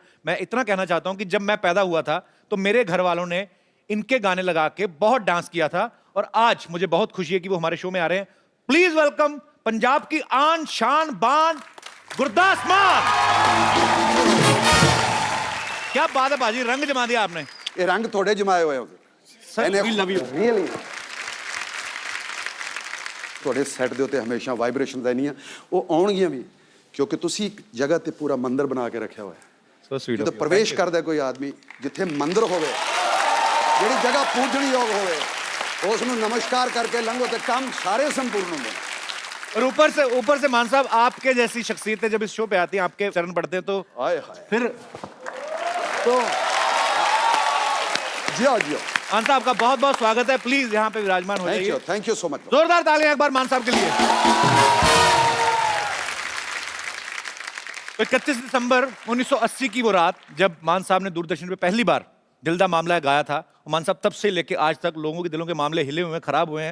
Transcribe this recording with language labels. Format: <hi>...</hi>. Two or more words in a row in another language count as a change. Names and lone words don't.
<hi>मैं इतना कहना चाहता हूं कि जब मैं पैदा हुआ था तो मेरे घर वालों ने इनके गाने लगा के बहुत डांस किया था और आज मुझे बहुत खुशी है कि वो हमारे शो में आ रहे हैं।</hi> <en>please welcome</en> <hi>पंजाब की आन शान बान गुरदास मान। क्या बात है बाजी, रंग जमा दिया आपने। ये रंग थोड़े जमाए हुए हो</hi> <en>We love you. Really?</en> <pa>ਤੁਹਾਡੇ ਸੈੱਟ ਦੇ ਉੱਤੇ ਹਮੇਸ਼ਾ ਵਾਈਬ੍ਰੇਸ਼ਨ ਰਹਿਣੀਆਂ, ਉਹ ਆਉਣਗੀਆਂ ਵੀ ਕਿਉਂਕਿ ਤੁਸੀਂ ਇੱਕ ਜਗ੍ਹਾ ਤੇ ਪੂਰਾ ਮੰਦਿਰ ਬਣਾ ਕੇ ਰੱਖਿਆ ਹੋਇਆ ਹੈ।</pa> <en>So sweet</en> <pa>ਜਦੋਂ</pa> <en>of you.</en> <pa>ਪ੍ਰਵੇਸ਼ ਕਰਦਾ ਕੋਈ ਆਦਮੀ, ਜਿੱਥੇ ਮੰਦਿਰ ਹੋਵੇ, ਜਿਹੜੀ ਜਗ੍ਹਾ ਪੂਜਣੀ ਯੋਗ ਹੋਵੇ, ਉਸ ਨੂੰ ਨਮਸਕਾਰ ਕਰਕੇ ਲੰਘੋ ਤੇ ਕੰਮ ਸਾਰੇ ਸੰਪੂर्ण ਹੁੰਦੇ ਨੇ।</pa> <hi>और ऊपर से मान साहब आपके जैसी शख्सियतें जब इस शो पे आती हैं, आपके चरण पड़ते हैं तो</hi> <pa>ਹਾਏ ਹਾਏ।</pa> <hi>फिर तो जियो जियो। मान साहब का बहुत बहुत स्वागत है। प्लीज यहाँ पे विराजमान हो जाइए।</hi> <en>thank you so much.</en> <hi>जोरदार तालियां एक बार मान साहब के लिए। 31 दिसंबर 1980 की वो रात जब मान साहब ने दूरदर्शन पे पहली बार दिल दा मामला गाया था, मान साहब तब से लेके आज तक लोगों के दिलों के मामले हिले हुए हैं, खराब हुए हैं।</hi>